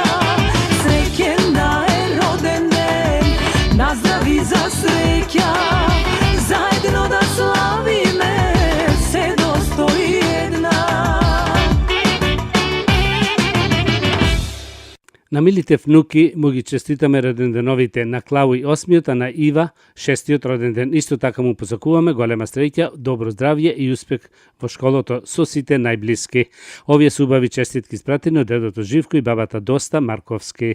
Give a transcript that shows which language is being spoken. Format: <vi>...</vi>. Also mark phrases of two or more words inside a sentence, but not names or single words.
<mk>Среќен да е роден ден, наздрави за среќа, заедно да славиме се достои една. На милите внуки му ги честитаме роденденовите на Клаво и 8-иот, а на Ива 6-иот роденден. Исто така му посакуваме голема среќа, добро здравје и успех во школото со сите најблиски. Овие се убави честитки испратени од дедото Живко и бабата Доста Марковски.</mk>